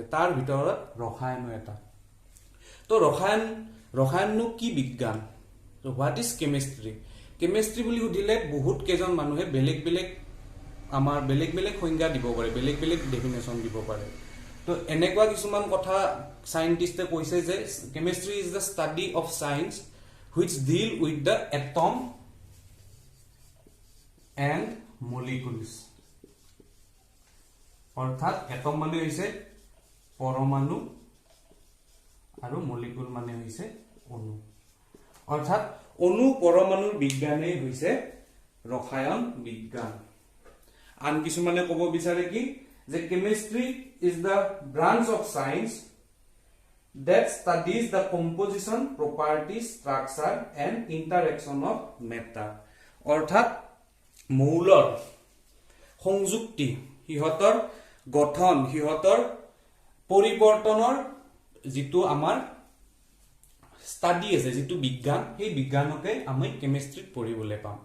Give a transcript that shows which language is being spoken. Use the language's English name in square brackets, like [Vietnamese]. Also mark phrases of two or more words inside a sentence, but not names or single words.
[Assamese] তাৰ ভিতৰত ৰসায়নো এটা। তো ৰসায়ননো কি বিজ্ঞান? [English] তো what is chemistry? [Assamese] কেমিষ্ট্ৰি বুলি সুধিলে বহুত কেইজন মানুহে বেলেগ বেলেগ সংজ্ঞা দিব পাৰে, বেলেগ বেলেগ ডেফিনেশ্যন দিব পাৰে। তো এনেকুৱা কিছুমান কথা সায়েন্টিষ্টে কৈছে যে [English] chemistry is the study of science which deal with the atom and molecules। [Assamese] অর্থাৎ এটম মানে হইছে পরমাণু আৰু মলিকুল মানে হইছে অণু। অর্থাৎ অণু পরমাণুৰ বিজ্ঞানেই হইছে ৰসায়ন বিজ্ঞান। আন কিছুমানে ক'ব বিচাৰে কি যে [English] chemistry is the branch of science that studies the composition, properties, structure and interaction of matter। [Assamese] অর্থাৎ মৌলৰ সংযুক্তি, হিহতৰ গঠন, হিহতৰ পৰিৱৰ্তনৰ যিটো আমাৰ স্টাডি আছে, যিটো বিজ্ঞান, সেই বিজ্ঞানকে আমি কেমিষ্ট্ৰিত পঢ়িবলৈ পাম।